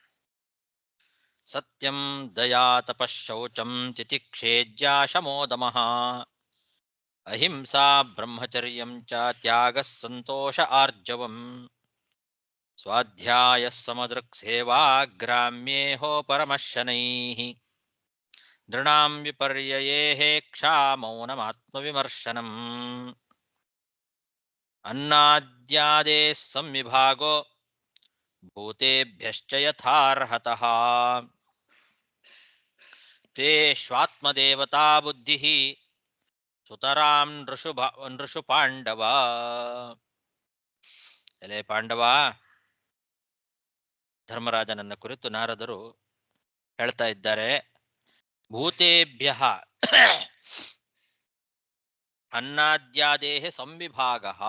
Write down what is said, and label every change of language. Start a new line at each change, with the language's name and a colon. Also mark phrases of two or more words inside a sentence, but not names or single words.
Sanskrit: ಸತ್ಯಂ ದಯಾ ತಪಶೌಚಂ ತಿತಿಕ್ಷೇಜ್ಯಾ ಶಮೋದಮಃ ಅಹಿಂಸಾ ಬ್ರಹ್ಮಚರ್ಯಂ ಚ ತ್ಯಾಗಃ ಸಂತೋಷ ಆರ್ಜವಂ ಸ್ವಾಧ್ಯಾಯ ಸಮದೃಕ್ ಸೇವಾ ಗ್ರಾಮ್ಯೇಹೋ ಪರಮಶನೈಃ ನೃಣಾಂ ವಿಪರ್ಯಯೇ ಕ್ಷಾ ಮೌನಮಾತ್ಮವಿಮರ್ಶನಂ. अन्नाद्यादे संविभागो भूतेभ्यश्च यथार्हतः ते श्वात्मदेवता बुद्धिः सुतरां नृषु पांडव.
Kannada: ಎಲೆ ಪಾಂಡವ, ಧರ್ಮರಾಜನನ್ನ ಕುರಿತು ನಾರದರು ಹೇಳ್ತಾ ಇದ್ದಾರೆ.
Sanskrit: ಭೂತೇಭ್ಯ ಅನ್ನದ್ಯಾದೇಹ ಸಂವಿಭಾಗ.